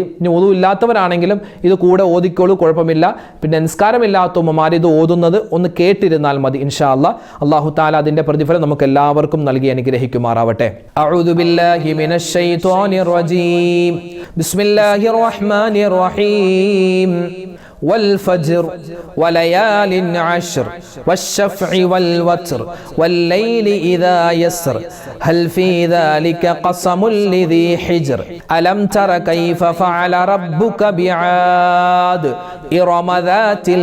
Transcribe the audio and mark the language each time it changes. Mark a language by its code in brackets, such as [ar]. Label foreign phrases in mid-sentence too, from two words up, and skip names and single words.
[ml] ഇനി വുളു ഇല്ലാത്തവരാണെങ്കിലും ഇത് കൂടെ ഓതിക്കോളൂ, കുഴപ്പമില്ല. പിന്നെ നിസ്കാരമില്ലാത്ത ഉമ്മമാർ ഇത് ഓതുന്നത് ഒന്ന് കേട്ടിരുന്നാൽ മതി. [ar] إن شاء الله الله تعالى [ml] അതിന്റെ പ്രതിഫലം നമുക്ക് എല്ലാവർക്കും നൽകി അനുഗ്രഹിക്കുമാറാവട്ടെ. [ar] أعوذ بالله من الشيطان الرجيم. بسم الله الرحمن الرحيم. والفجر وليال عشر والشفع والوتر والليل إذا يسر هل في ذلك قسم لذي حجر ألم تر كيف فعل ربك بعاد إرم ذات